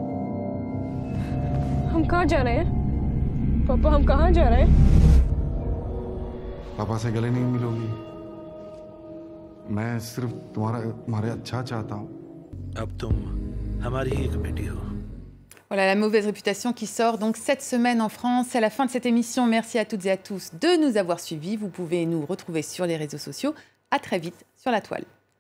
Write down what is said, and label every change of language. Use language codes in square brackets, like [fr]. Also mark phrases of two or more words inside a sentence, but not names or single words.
[hi] हम कहाँ जा रहे हैं? पापा हम कहाँ जा रहे हैं? पापा से गले नहीं मिलोगी। मैं सिर्फ तुम्हारे अच्छा चाहता हूँ। अब तुम हमारी ही एक बेटी हो। [fr] Voilà La mauvaise réputation qui sort donc cette semaine en France. C'est la fin de cette émission. Merci à toutes et à tous de nous avoir suivis. Vous pouvez nous retrouver sur les réseaux sociaux. À très vite sur La Toile.